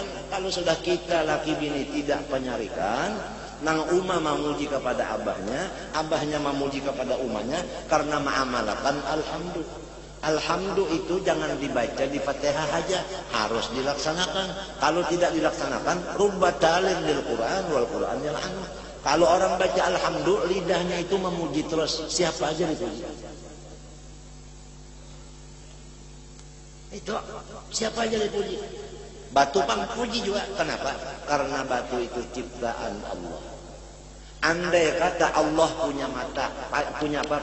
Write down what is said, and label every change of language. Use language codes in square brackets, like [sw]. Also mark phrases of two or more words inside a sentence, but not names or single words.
[bjn] Kalau sudah kita laki bini tidak penyarikan, nang umah memuji kepada abahnya, abahnya memuji kepada umahnya, karena ma'amalakan alhamdulillah. [id] Alhamdulillah itu jangan dibaca di Fatihah aja, harus dilaksanakan. Kalau tidak dilaksanakan, [ar] rubba talin lil Quran wal Quran yal'anu. [id] Kalau orang baca alhamdulillah, lidahnya itu memuji terus, siapa aja dipuji. Itu siapa aja dipuji. [bjn] Batu pang puji juga. Kenapa? [id] Karena batu itu ciptaan Allah. Andai kata Allah punya mata, punya apa?